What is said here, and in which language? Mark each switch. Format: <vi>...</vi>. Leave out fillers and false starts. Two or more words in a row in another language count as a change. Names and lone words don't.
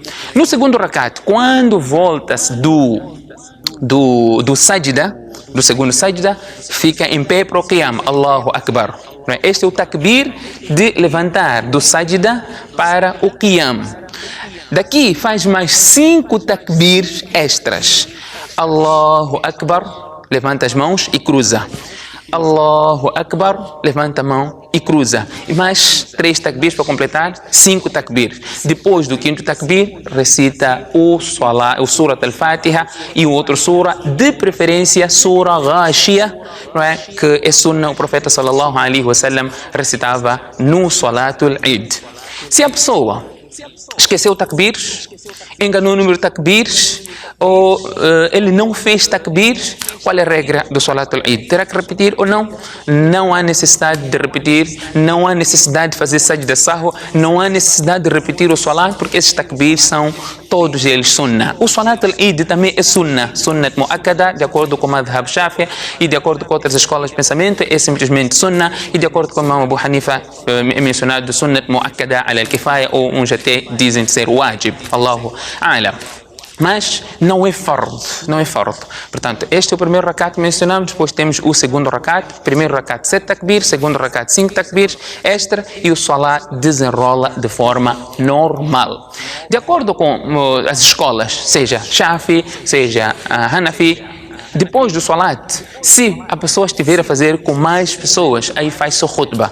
<pt>No segundo rakat, quando voltas do sajda, do segundo sajda, fica em pé para o qiyam,</pt> <ar>الله أكبر.</ar> <pt>Este é o takbir de levantar do sajda para o qiyam. Daqui faz mais 5 takbirs extras.</pt> <ar>الله أكبر,</ar> <pt>levanta as mãos e cruza.</pt> <ar>الله أكبر,</ar> <pt>levanta a mão e cruza. E mais 3 takbirs para completar, 5 takbirs. Depois do quinto takbir, recita o Surat al-Fatiha e o outro Surah, de preferência Surah Ghashiyah, não é? Que é sunnah, o profeta</pt> <ar>صلى الله عليه وسلم</ar> <pt>recitava no</pt> <ar>صلاة العيد.</ar> <pt>Se a pessoa esqueceu takbirs, enganou o número de takbirs, ou ele não fez takbirs, qual é a regra do</pt> <ar>صلاة العيد?</ar> <pt>Terá que repetir ou não? Não há necessidade de repetir, não há necessidade de fazer</pt> <ar>سجدة سهو,</ar> <pt>não há necessidade de repetir o Salat, porque esses takbirs são todos eles sunnah. O</pt> <ar>صلاة العيد</ar> <pt>também é</pt> <ar>سنة مؤكدة,</ar> <pt>de acordo com o Madhab Shafi, e de acordo com outras escolas de pensamento, é simplesmente sunnah, e de acordo com o Imam Abu Hanifa, é mencionado</pt> <ar>سنة مؤكدة على الكفاية,</ar> <pt>ou uns até dizem ser wajib.</pt> <ar>الله أعلم.</ar> <pt>Mas não é fardo, não é fardo. Portanto, este é o primeiro rakat que mencionamos, depois temos o segundo rakat, primeiro rakat 7 takbir, segundo rakat 5 takbir, extra, e o salat desenrola de forma normal. De acordo com as escolas, seja Shafi, seja Hanafi, depois do salat, se a pessoa estiver a fazer com mais pessoas, aí faz só khutbah.</pt>